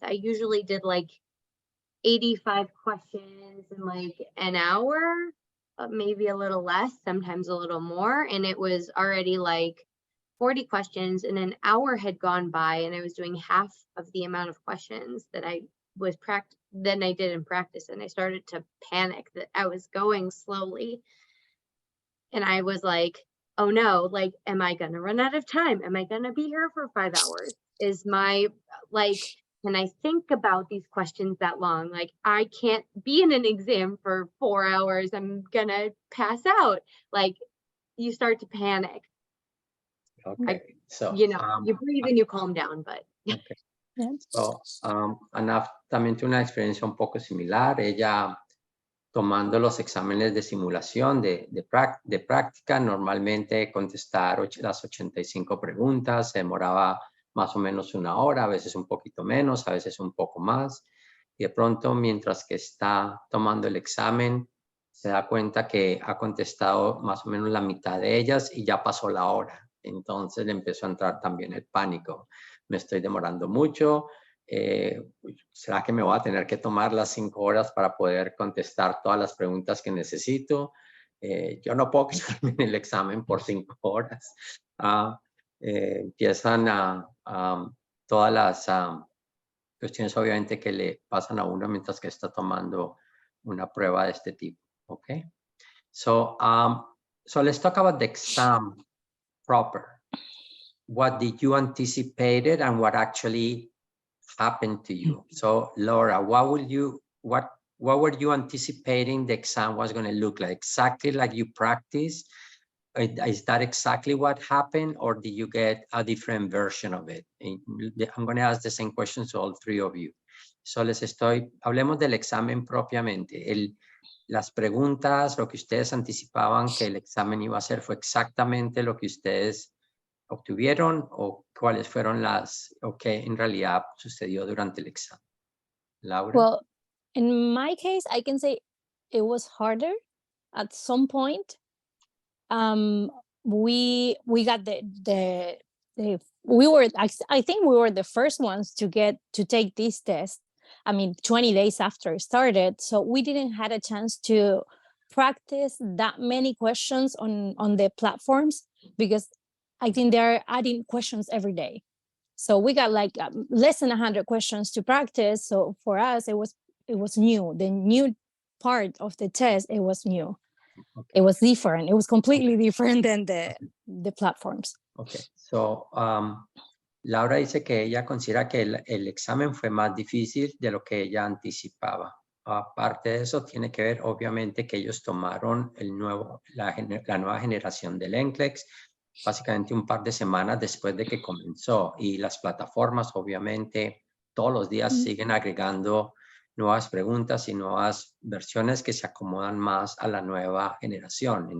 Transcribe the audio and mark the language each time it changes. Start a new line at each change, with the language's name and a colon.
English: I usually did 85 questions in an hour, maybe a little less, sometimes a little more, and it was already 40 questions, and an hour had gone by, and I was doing half of the amount of questions that I was than I did in practice, and I started to panic that I was going slowly, and I was like, oh no, am I gonna run out of time? Am I gonna be here for 5 hours? Is my can I think about these questions that long? Like, I can't be in an exam for 4 hours. I'm gonna pass out. Like, you start to panic. Okay, so You know, you breathe and you calm down, but okay. Yeah.
Spanish: So, Ana también tiene una experiencia un poco similar. Ella tomando los exámenes de simulación de práctica, normalmente contestar las 85 preguntas, se demoraba más o menos 1 hora, a veces un poquito menos, a veces un poco más. Y de pronto, mientras que está tomando el examen, se da cuenta que ha contestado más o menos la mitad de ellas y ya pasó la hora. Entonces le empezó a entrar también el pánico. Me estoy demorando mucho. ¿Será que me voy a tener que tomar las 5 horas para poder contestar todas las preguntas que necesito? Yo no puedo quedarme en el examen por 5 horas. Empiezan todas las cuestiones obviamente que le pasan a uno mientras que está tomando una prueba de este tipo.
English: Okay. So let's talk about the exam proper. What did you anticipate it and what actually happened to you? So Laura, what were you anticipating the exam was going to look like? Exactly like you practiced? Is that exactly what happened, or did you get a different version of it? I'm going to ask the same questions to all three of you.
Spanish: So hablemos del examen propiamente. Las preguntas, lo que ustedes anticipaban que el examen iba a ser, ¿fue exactamente lo que ustedes obtuvieron o cuáles fueron o qué en realidad sucedió durante el examen? Laura.
English: Well, in my case, I can say it was harder at some point. We got I think we were the first ones to take this test. I mean, 20 days after it started, so we didn't had a chance to practice that many questions on the platforms, because I think they're adding questions every day. So we got like less than 100 questions to practice. So for us, it was new. The new part of the test, it was new. Okay. It was different. It was completely different than the platforms. Okay.
Spanish: So Laura dice que ella considera que el examen fue más difícil de lo que ella anticipaba. Aparte de eso, tiene que ver obviamente que ellos tomaron la nueva generación del NCLEX básicamente un par de semanas después de que comenzó, y las plataformas obviamente todos los días siguen agregando nuevas preguntas y nuevas versiones que se acomodan más a la nueva generación.